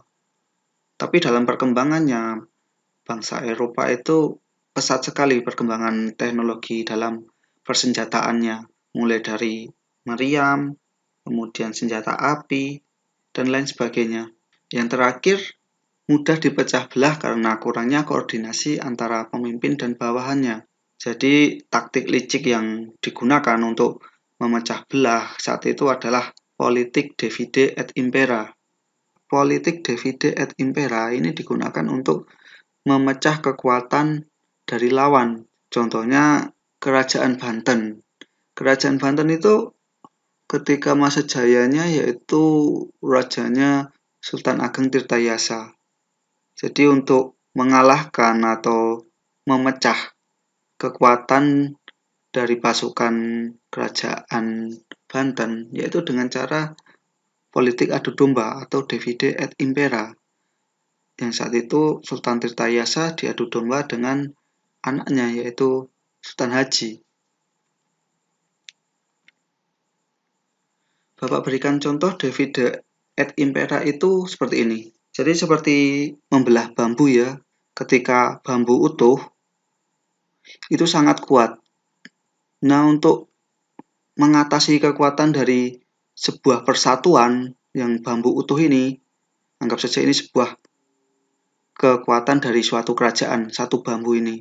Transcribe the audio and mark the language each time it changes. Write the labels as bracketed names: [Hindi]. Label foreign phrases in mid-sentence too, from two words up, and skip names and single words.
[Indonesian] Tapi dalam perkembangannya, bangsa Eropa itu pesat sekali perkembangan teknologi dalam persenjataannya, mulai dari meriam, kemudian senjata api, dan lain sebagainya. Yang terakhir, mudah dipecah belah karena kurangnya koordinasi antara pemimpin dan bawahannya. Jadi, taktik licik yang digunakan untuk memecah belah saat itu adalah politik [Latin] divide et impera. [Indonesian] politik [Latin] divide et impera [Indonesian] ini digunakan untuk memecah kekuatan dari lawan. Contohnya Kerajaan Banten. Kerajaan Banten itu ketika masa jayanya yaitu rajanya Sultan Ageng Tirtayasa. Jadi untuk mengalahkan atau memecah kekuatan dari pasukan Kerajaan Banten yaitu dengan cara politik adu domba atau [Latin] divide et impera. [Indonesian] Yang saat itu Sultan Tirtayasa diadu domba dengan anaknya yaitu Sultan Haji. Bapak berikan contoh [Latin] divide et impera [Indonesian] itu seperti ini. Jadi seperti membelah bambu ya. Ketika bambu utuh itu sangat kuat. Nah, untuk mengatasi kekuatan dari sebuah persatuan yang bambu utuh ini, anggap saja ini sebuah kekuatan dari suatu kerajaan, satu bambu ini.